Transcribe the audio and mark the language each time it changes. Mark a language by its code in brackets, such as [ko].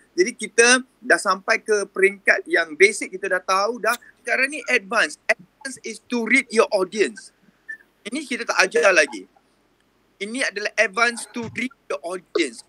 [ms] Jadi kita dah sampai ke peringkat yang basic, kita dah tahu dah. Sekarang ni advance. [en] Advance is to read your audience. [ms] Ini kita tak ajar lagi. Ini adalah [en] advance to read your audience.